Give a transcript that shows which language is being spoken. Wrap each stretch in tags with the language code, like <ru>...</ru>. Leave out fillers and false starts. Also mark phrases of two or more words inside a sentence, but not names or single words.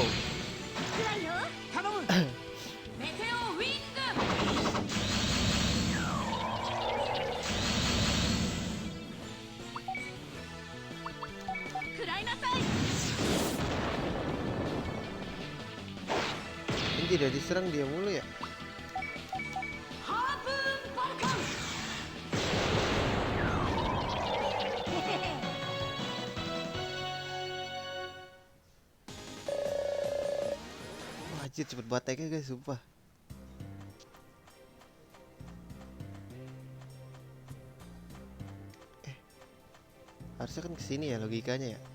<ja>くらいよ。頼むメテオウィング。食らいなさい。</ja> <id>Ini tidak diserang dia mulu ya.</id> <ja>ハープーンバルカン。</ja> <id>Wah, anjir cepet banget tag-nya guys, sumpah. Harusnya kan kesini ya logikanya ya.</id>